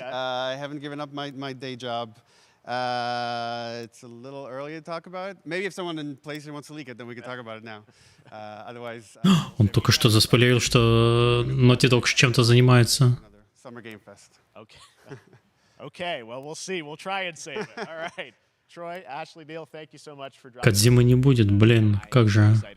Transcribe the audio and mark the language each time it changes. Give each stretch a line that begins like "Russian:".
English: I haven't given up my day job. It's a little early to talk about it. Maybe if someone in PlayStation wants to leak it, then we can talk about it now. Otherwise...
Russian: Он только что заспойлерил, что Naughty Dog чем-то занимается.
English: Summer Game Fest. Okay. Okay, well, we'll see. We'll try and save it. All right. Troy, Ashley, Neil, thank you so much for dropping.
Russian: Кодзимы не будет, блин, как же.